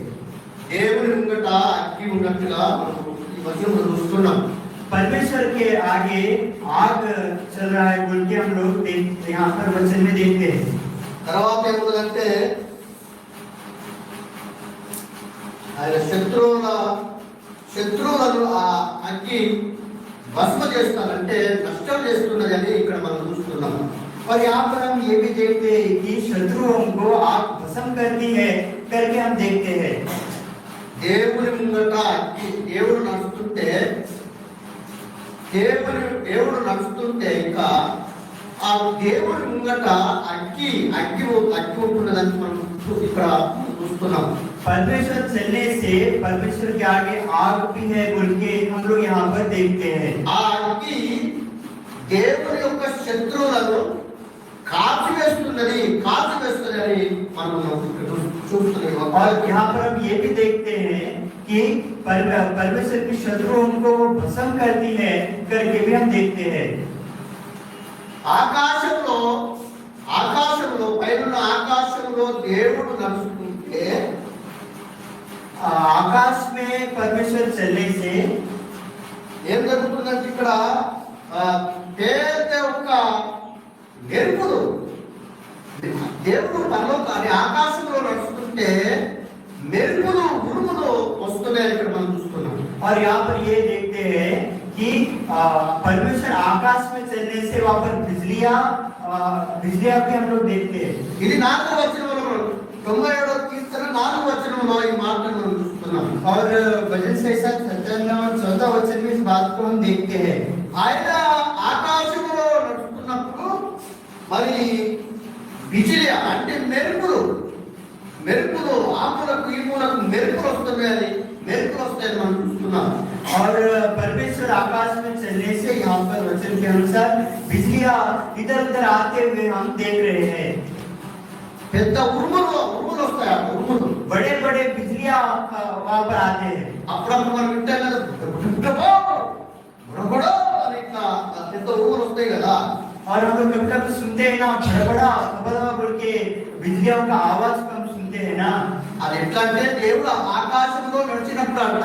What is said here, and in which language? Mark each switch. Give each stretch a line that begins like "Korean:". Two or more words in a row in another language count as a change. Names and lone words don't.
Telugu: దేవుని ముంగట అగ్గి ఉన్నట్టుగా మనం ఈ వచనం చూస్తున్నాం.
Hindi: परमेश्वर के आगे आग चल रहा है बोल के हम लोग यहाँ पर वचन में देखते हैं.
Telugu: తర్వాత ఏముందంటే ఆయన శత్రువులను ఆ అగ్గి భస్మ చేస్తానంటే నష్టం చేస్తున్నది అని ఇక్కడ మనం చూస్తున్నాం.
Hindi: और यहाँ पर हम ये भी देखते हैं कि शत्रुओं को आग भस्म करती है करके हम देखते हैं.
Telugu: దేవుని ముంగట అగ్గి దేవుడు నడుస్తుంటే ఇంకా ఆ దేవుని ముంగట అగ్గి ఉంటున్నదని మనం ఇక్కడ చూస్తున్నాం.
Hindi: परमेश्वर चलने से परमेश्वर के आगे आग भी है बोल के हम लोग यहाँ पर देखते हैं.
Telugu: ఆ అగ్గి దేవుని యొక్క శత్రువులను కాల్చివేస్తుందని మనం చూస్తున్నాం.
Hindi: और यहाँ पर हम ये भी देखते हैं कि परमेश्वर की शत्रुओं को भस्म करती है करके भी हम देखते हैं.
Telugu: ఆకాశంలో పైన ఆకాశంలో దేవుడు నడుస్తుంటే
Hindi: आकाश में परमेश्वर चलने से
Telugu: ఏం జరుగుతుందంటే ఇక్కడ పెద్ద ఒక మెరుపులు దేవుడు పరలోకాన్ని ఆకాశంలో నడుస్తుంటే మెరుపులు ఉరుములు వస్తున్నాయి ఇక్కడ మనం చూస్తున్నాం.
Hindi: और यहाँ पर ये देखते हैं कि परमेश्वर आकाश में चलने से वहां पर बिजलियां भी हम लोग देखते हैं.
Telugu: ఇది 4వ వచనంలో 97వ కీర్తన 4వ వచనంలో ఈ మాటను మనం చూస్తున్నాం.
Hindi: और भजन संहिता 57 और 14 वचन में इस बात को हम देखते हैं।
Telugu: ఆయన ఆకాశంలో నడుస్తున్నప్పుడు మరి బిజిలి అంటే మెరుపులు ఆములకు ఈములకు మెరుపులు వస్తున్నాయని మనం చూస్తున్నాం.
Hindi: और परमेश्वर आकाश में चलने से यहाँ पर वचन के अनुसार बिजलियां इधर उधर आते हुए हम देख रहे हैं।
Telugu: పెద్ద ఉరుములు వస్తాయి. ఆ ఉరుములు
Hindi: बड़े बड़े बिजलियां वहां पर आते हैं।
Telugu: అప్పుడప్పుడు మనం వింటాం కదా, బుడబుడో అని ఇట్లా పెద్ద ఉరుములు వస్తాయి కదా.
Hindi: और हम लोग कभी सुनते हैं ना, बड़ा बड़ा बोल के बिजलियों का आवाज को हम सुनते हैं ना।
Telugu: అది ఎట్లా అంటే దేవుడు ఆకాశంలో నడిచినప్పుడు అంట.